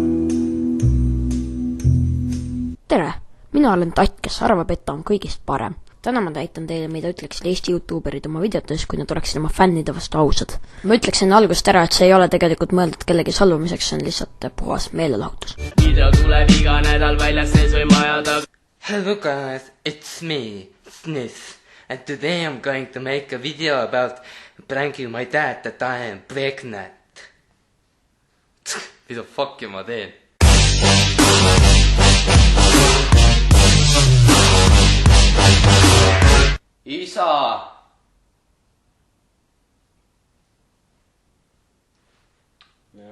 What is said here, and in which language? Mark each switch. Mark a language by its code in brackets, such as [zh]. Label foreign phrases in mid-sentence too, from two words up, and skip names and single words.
[et] Tere, mina olen tatt, kes arvab, et ta on kõigist parem. Täna ma näitan teile, mida ütleksid Eesti YouTuberid oma videotes, kui nad oleksid oma fännide vastu ausad. Ma ütleksin algust ära, et see ei ole tegelikult mõeldud kellegi salvamiseks, see on lihtsalt puhas meelelahutus. Video tuleb iga nädal väljas sees või maja taga. [en] Hello guys, it's me, Sniff, and today I'm going to make a video about pranking my dad that I am pregnant. [et] Mida fuck'i ma teen? Isa! Jah.